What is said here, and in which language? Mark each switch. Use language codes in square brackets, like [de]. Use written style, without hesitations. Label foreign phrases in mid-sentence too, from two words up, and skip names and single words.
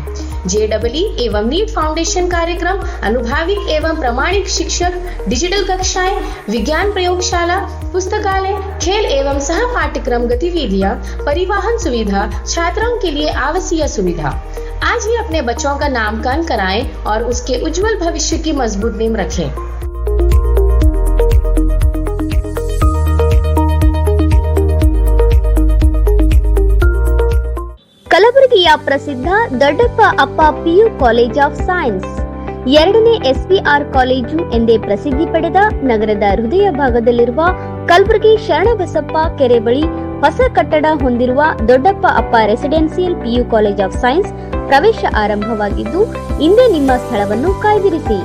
[hi] JEE एवं नीट फाउंडेशन कार्यक्रम, अनुभाविक एवं प्रमाणिक शिक्षक, डिजिटल कक्षाएं, विज्ञान प्रयोगशाला, पुस्तकालय, खेल एवं सह पाठ्यक्रम गतिविधियां, परिवहन सुविधा, छात्रों के लिए आवासीय सुविधा। आज ही अपने बच्चों का नामकरण कराएं और उसके उज्जवल भविष्य की मजबूत नींव रखें। [kn] ಕಲಬುರಗಿಯ ಪ್ರಸಿದ್ಧ ದೊಡ್ಡಪ್ಪ ಅಪ್ಪ ಪಿಯು ಕಾಲೇಜ್ ಆಫ್ ಸೈನ್ಸ್, 2ನೇ SPR ಕಾಲೇಜು ಎಂದೇ ಪ್ರಸಿದ್ಧಿ ಪಡೆದ ನಗರದ ಹೃದಯ ಭಾಗದಲ್ಲಿರುವ ಕಲಬುರಗಿ ಶರಣಬಸಪ್ಪ ಕೆರೆ ಬಳಿ ಹೊಸ ಕಟ್ಟಡ ಹೊಂದಿರುವ ದೊಡ್ಡಪ್ಪ ಅಪ್ಪ ರೆಸಿಡೆನ್ಸಿಯಲ್ PU ಕಾಲೇಜ್ ಆಫ್ ಸೈನ್ಸ್ ಪ್ರವೇಶ ಆರಂಭವಾಗಿದ್ದು, ಇಂದೇ ನಿಮ್ಮ ಸ್ಥಳವನ್ನು ಕಾಯ್ದಿರಿಸಿ.